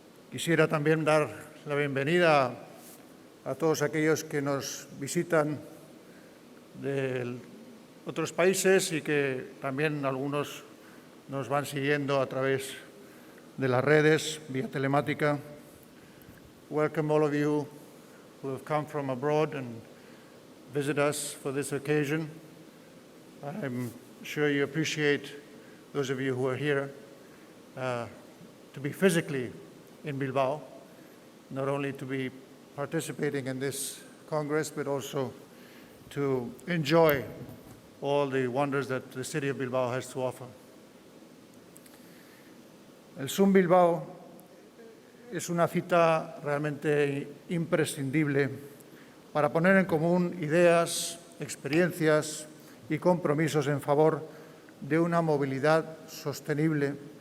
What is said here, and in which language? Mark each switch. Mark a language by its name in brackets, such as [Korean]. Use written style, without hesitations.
[Spanish] Quisiera también dar la bienvenida a todos aquellos que nos visitan de otros países y que también algunos nos van siguiendo a través de las redes, vía telemática. [English] Welcome all of you who have come from abroad and visit us for this occasion. I'm sure you appreciate, those of you who are here, to be physically in Bilbao, not only to be participating in this Congress, but also to enjoy all the wonders that the city of Bilbao has to offer. [Spanish] El Zoom Bilbao es una cita realmente imprescindible para poner en común ideas, experiencias y compromisos en favor de una movilidad sostenible